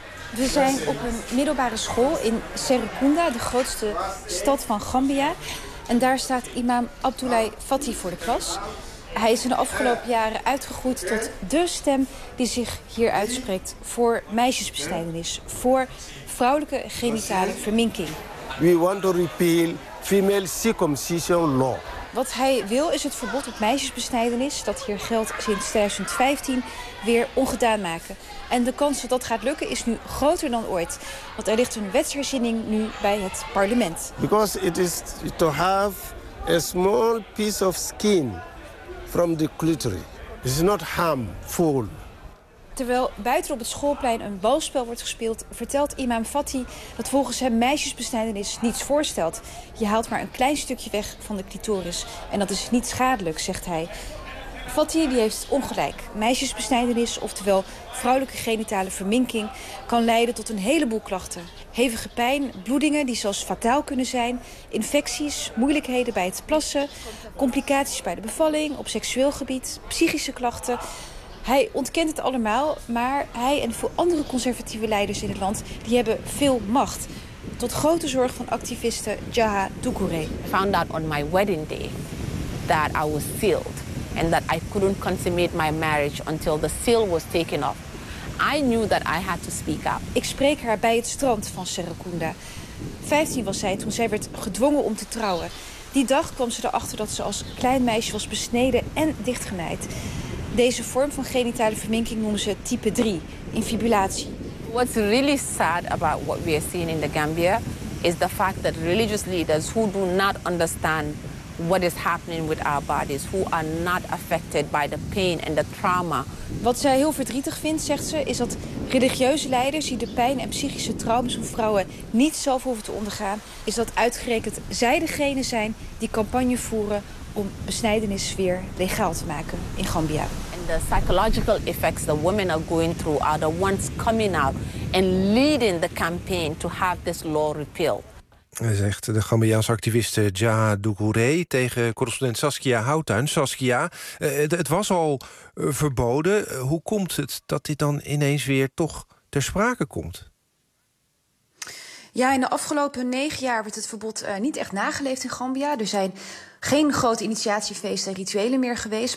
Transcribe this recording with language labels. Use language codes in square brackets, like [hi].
[nl] We zijn op een middelbare school in Serekunda, de grootste stad van Gambia. En daar staat imam Abdoulaye Fatty voor de klas. Hij is in de afgelopen jaren uitgegroeid tot de stem die zich hier uitspreekt voor meisjesbesnijdenis, voor vrouwelijke genitale verminking. [en] We want to repeal female circumcision law. [nl] Wat hij wil is het verbod op meisjesbesnijdenis, dat hier geldt sinds 2015, weer ongedaan maken. En de kans dat dat gaat lukken is nu groter dan ooit. Want er ligt een wetsherziening nu bij het parlement. [en] Because it is to have a small piece of skin from the clitoris. It's not harmful. [nl] Terwijl buiten op het schoolplein een balspel wordt gespeeld, vertelt imam Fatty dat volgens hem meisjesbesnijdenis niets voorstelt. Je haalt maar een klein stukje weg van de clitoris en dat is niet schadelijk, zegt hij. Fatih die heeft ongelijk. Meisjesbesnijdenis, oftewel vrouwelijke genitale verminking, kan leiden tot een heleboel klachten. Hevige pijn, bloedingen die zelfs fataal kunnen zijn, infecties, moeilijkheden bij het plassen, complicaties bij de bevalling, op seksueel gebied, psychische klachten. Hij ontkent het allemaal, maar hij en veel andere conservatieve leiders in het land, die hebben veel macht. Tot grote zorg van activiste Jaha Doucouré. [en] I found out on my wedding day that I was sealed and that I couldn't consummate my marriage until the seal was taken off. I knew that I had to speak up. [nl] Ik spreek haar bij het strand van Serekunda. 15 was zij toen zij werd gedwongen om te trouwen. Die dag kwam ze erachter dat ze als klein meisje was besneden en dichtgenaaid. Deze vorm van genitale verminking noemen ze type 3, infibulatie. [en] What's really sad about what we are seeing in the Gambia is the fact that religious leaders who do not understand what is happening with our bodies, who are not affected by the pain and the trauma. [nl] Wat zij heel verdrietig vindt, zegt ze, is dat religieuze leiders die de pijn en psychische trauma's van vrouwen niet zelf hoeven te ondergaan, is dat uitgerekend zij degene zijn die campagne voeren om besnijdenis weer legaal te maken in Gambia. [en] The psychological effects the women are going through are the ones coming out and leading the campaign to have this law repealed. [nl] Zegt de Gambiaanse activiste Jaha Doucouré tegen correspondent Saskia Houtuin. Saskia, het was al verboden. Hoe komt het dat dit dan ineens weer toch ter sprake komt? Ja, in de afgelopen 9 jaar werd het verbod niet echt nageleefd in Gambia. Er zijn geen grote initiatiefeesten en rituelen meer geweest.